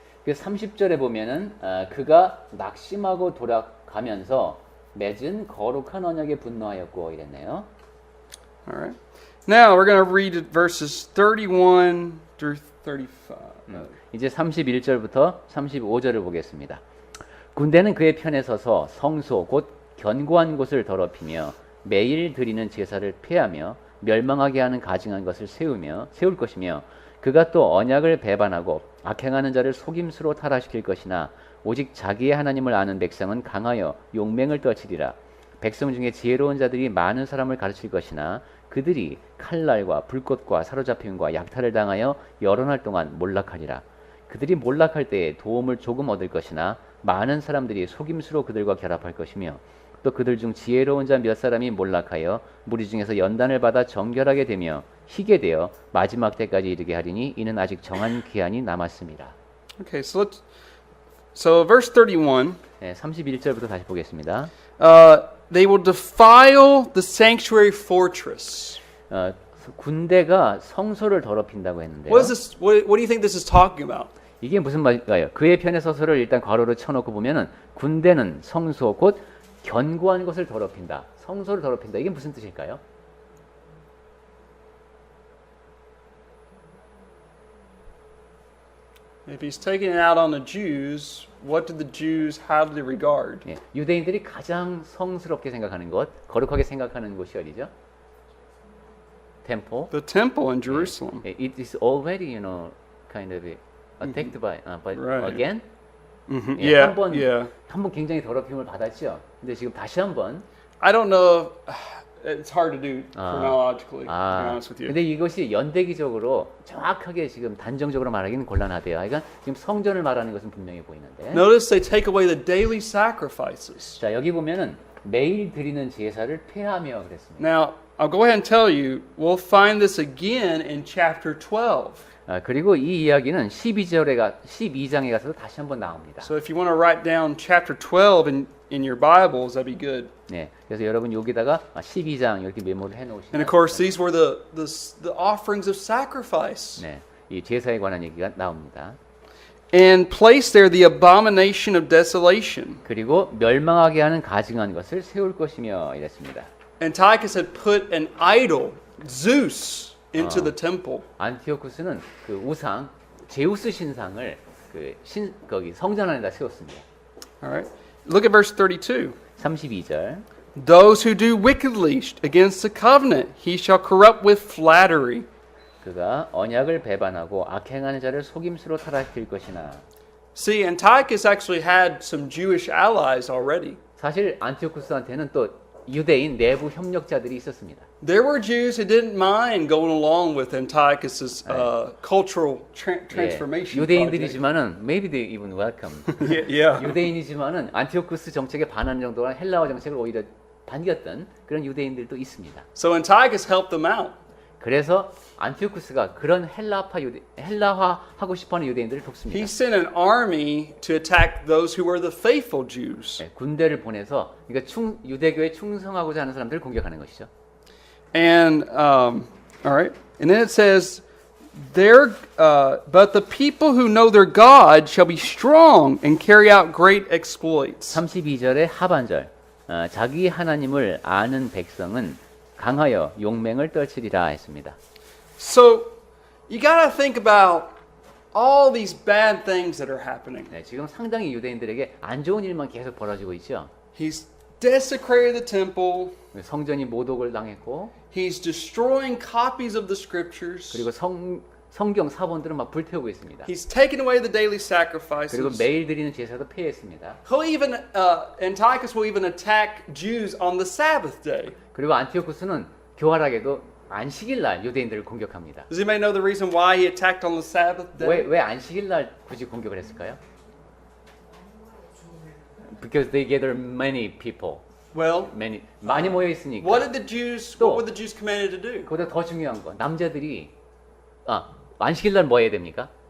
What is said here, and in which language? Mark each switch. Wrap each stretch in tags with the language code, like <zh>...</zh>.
<ko>그 30절에 보면은 그가 낙심하고 돌아가면서 맺은 거룩한 언약에 분노하였고 이랬네요.</ko> <en>All right. Now we're going to read verses 31 through 35.</en> <ko>이제 31절부터 35절을 보겠습니다. 군대는 그의 편에 서서 성소 곧 견고한 곳을 더럽히며 매일 드리는 제사를 폐하며 멸망하게 하는 가증한 것을 세울 것이며 그가 또 언약을 배반하고 악행하는 자를 속임수로 타락시킬 것이나 오직 자기의 하나님을 아는 백성은 강하여 용맹을 떨치리라. 백성 중에 지혜로운 자들이 많은 사람을 가르칠 것이나 그들이 칼날과 불꽃과 사로잡힘과 약탈을 당하여 여러 날 동안 몰락하리라. 그들이 몰락할 때에 도움을 조금 얻을 것이나 많은 사람들이 속임수로 그들과 결합할 것이며 또 그들 중 지혜로운 자 몇 사람이 몰락하여 무리 중에서 연단을 받아 정결하게 되며 희게 되어 마지막 때까지 이르게 하리니 이는 아직 정한 기한이 남았습니다.</ko> <en>Okay, so verse 31.</en> <ko>네, 31절부터 다시 보겠습니다.</ko> <en>They will defile the sanctuary fortress.</en> <ko>군대가 성소를 더럽힌다고 했는데요.</ko> <en>What do you think this is talking about?</en> <ko>이게 무슨 말일까요? 그의 편에 서서를 일단 괄호로 쳐놓고 보면은 군대는 성소 곧 견고한 것을 더럽힌다. 성소를 더럽힌다. 이게 무슨 뜻일까요?</ko> <en>If he's taking it out on the Jews, what did the Jews highly regard?</en> <ko>예, 유대인들이 가장 성스럽게 생각하는 것, 거룩하게 생각하는 곳이 어디죠?</ko> <en>템포. The temple in Jerusalem. 예, it is already, kind of attacked by, but Right. again. 예, Yeah,</en> <ko>한번 yeah. 굉장히 더럽힘을 받았죠. 근데 지금 다시 한번</ko> <en>I don't know it's hard to do chronologically. To be honest with you.</en> <ko>근데 이것이 연대기적으로 정확하게 지금 단정적으로 말하기는 곤란하대요. 그러니까 지금 성전을 말하는 것은 분명히 보이는데.</ko> <en>Notice they take away the daily sacrifices.</en> <ko>자, 여기 보면은 매일 드리는 제사를 폐하며 그랬습니다.</ko> <en>Now, I'll go ahead and tell you, we'll find this again in chapter 12.</en> <ko>그리고 이 이야기는 12장에 가서도 다시 한번 나옵니다.</ko> <en>So if you want to write down chapter 12 in your Bibles, that'd be good.</en> <ko>네, 그래서 여러분 여기다가 12장 이렇게 메모를 해놓으시면.</ko> <en>And of course, these were the offerings of sacrifice.</en> <ko>네, 이 제사에 관한 얘기가 나옵니다.</ko> <en>And place there the abomination of desolation.</en> <ko>그리고 멸망하게 하는 가증한 것을 세울 것이며 이랬습니다.</ko> <en>Antiochus had put an idol, Zeus, into the temple.</en> <ko>안티오쿠스는 그 우상 제우스 신상을 거기 성전 안에다 세웠습니다.</ko> <en>All right. Look at verse 32.</en> <ko>32절.</ko> <en>Those who do wickedly against the covenant, he shall corrupt with flattery.</en> <ko>그가 언약을 배반하고 악행하는 자를 속임수로 타락시킬 것이나.</ko> <en>See, Antiochus actually had some Jewish allies already.</en> <ko>사실 안티오쿠스한테는 또 유대인 내부 협력자들이 있었습니다.</ko> <en>There were Jews who didn't mind going along with Antiochus's cultural transformation project.</en> <ko>유대인들이지만은</ko> <en>maybe they even welcome. Yeah.</en> <ko>유대인이지만은 안티오쿠스 정책에 반하는 정도가 헬라어 정책을 오히려 반겼던 그런 유대인들도 있습니다.</ko> <en>So Antiochus helped them out.</en> <ko>그래서 안티오쿠스가 그런 헬라화하고 싶어하는 유대인들을</ko> <en>He</en> <ko>돕습니다.</ko> <en>sent an army to attack those who were the faithful Jews.</en> <ko>네, 군대를 보내서 그러니까 유대교에 충성하고자 하는 사람들을 공격하는 것이죠.</ko> <en>And all right, and then it says, but the people who know their God shall be strong and carry out great exploits.</en> <ko>32절의 하반절, 자기 하나님을 아는 백성은 강하여 용맹을 떨치리라 했습니다.</ko> <en>So you got to think about all these bad things that are happening.</en> <ko>네, 지금 상당히 유대인들에게 안 좋은 일만 계속 벌어지고 있죠.</ko> <en>He's desecrated the temple.</en> <ko>성전이 모독을 당했고,</ko> <en>He's destroying copies of the scriptures.</en> <ko>그리고 성경 사본들은 막 불태우고 있습니다.</ko> <en>He's taken away the daily</en> <ko>그리고</ko> <en>sacrifices.</en> <ko>매일 드리는 제사도 폐했습니다.</ko> <en>He'll even Antiochus will even attack Jews on the Sabbath day.</en> <ko>그리고 안티오쿠스는 교활하게도 안식일 날 유대인들을 공격합니다.</ko> <en>Does anybody know the reason why he attacked on the Sabbath day?</en> <ko>왜 안식일 날 굳이 공격을 했을까요?</ko> <en>Because they gather many people. Well,</en> <ko>많이 모여 있으니까.</ko> <en>what were the Jews commanded to do?</en> <ko>그보다 더 중요한 건 남자들이 안식일 날 뭐 해야 됩니까?</ko>